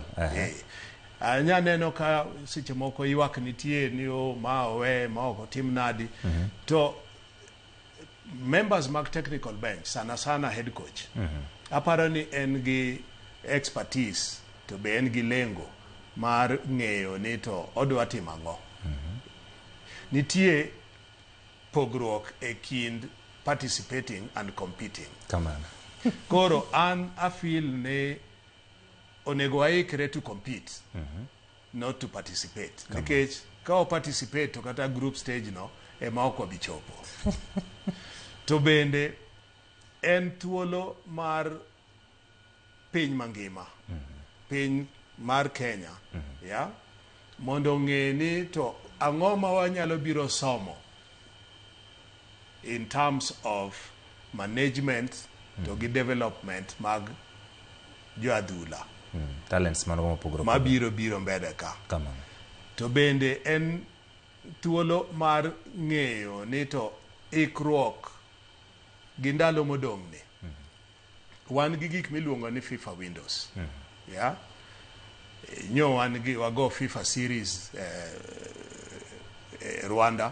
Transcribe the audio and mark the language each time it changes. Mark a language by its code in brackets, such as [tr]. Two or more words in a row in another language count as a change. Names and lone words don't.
[luo] Anya neno ka seche moko ywak nitie ni ma owe ma oko tim nadi to members mag [en] technical bench [luo] sana [en] head coach [luo] aparo ni en gi expertise to be en gi lengo mar ng'eyo ni to odwa timo ang'o nitie pogruok e kind [en] participating and competing [luo] koro an [en] I feel [luo] ne onego waikre [en] to compete not to participate [luo] nikech ka participate to kata group stage no ema ok wabichopo to bende en thuolo mar piny mangima piny mar Kenya mondo ng'e ni to ang'o ma wanyalo biro somo [en] in terms of management [luo] to gi development mag jo adhula talents ma biro mbele ka to bende en thuolo mar ng'eyo ni to ikruok gi ndalo modong' ni wan gi gik miluongo ni FIFA windows nyo wago FIFA series Rwanda.